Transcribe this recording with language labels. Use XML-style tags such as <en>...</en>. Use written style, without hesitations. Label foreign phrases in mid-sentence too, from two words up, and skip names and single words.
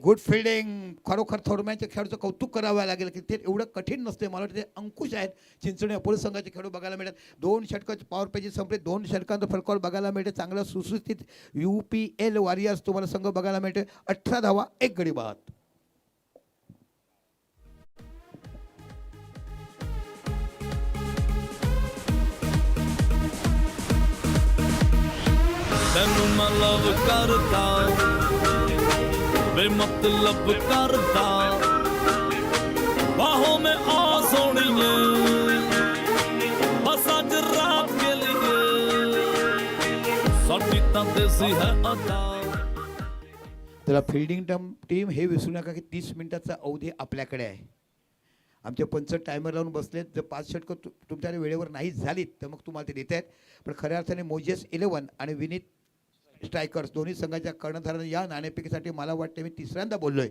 <en>Good fielding.</en> <mr>खरोखर थोरम्यांच्या खेळाडूचं कौतुक करावं लागेल की ते एवढं कठीण नसते. मला वाटतं ते अंकुश आहेत चिंचणी अपोलो संघाचे खेळाडू बघायला मिळतात. 2 षटकाचे</mr> <en>power pages</en> <mr>संपले, 2 षटकांचं फलकावर बघायला मिळते. चांगलं सुस्थितीत UPL वॉरियर्स तुम्हाला संघ बघायला मिळते. 18 धावा 1 गडी बाद.</mr> <pa>ਤੈਨੂੰ ਮੈਂ ਲਵ ਕਰਦਾ ਬੇਮਤਲਬ ਕਰਦਾ ਬਾਹੋਂ ਮੈਂ ਆ ਸੋਣੀਏ ਬਸ</pa> <hi>आज रात के लिए</hi> <pa>ਸਾਡੀ ਤਾਂ ਦੇਸੀ ਹੈ ਅਦਾ.</pa> <mr>त्याला</mr> <en>fielding team</en> <mr>हे विसरू नका की 30 मिनिटाचा अवधी आपल्याकडे आहे. आमचे पंच टायमर लावून बसलेत. जर 5 षटकं तुमच्या वेळेवर नाही झालीत तर मग तुम्हाला ते देत आहेत. पण खऱ्या अर्थाने मोजेस 11 आणि विनीत स्ट्रायकर्स दोन्ही संघाच्या कर्णधारांना या नाणेफेकीसाठी मला वाटते मी 3ऱ्यांदा बोललोय.</mr>